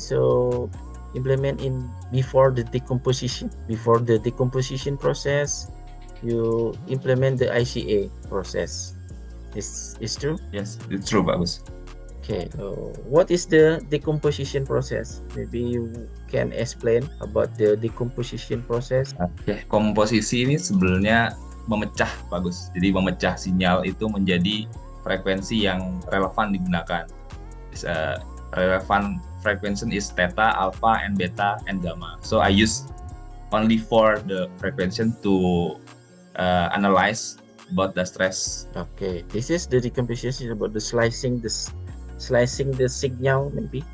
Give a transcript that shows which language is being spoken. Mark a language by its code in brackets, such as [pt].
[en] So implement in before the decomposition process, you implement the ICA process. Is true? Yes, it's true, [id] bagus. [en] Okay, so what is the decomposition process? Maybe you can explain about the decomposition process. [id] Oke, komposisi ini sebenarnya memecah, bagus. Jadi memecah sinyal itu menjadi frekuensi yang relevan digunakan. [en] Relevant frequency is theta, alpha, and beta, and gamma. So I use only for the frequency to analyze about the stress. Okay, this is the decomposition about the slicing the signal maybe.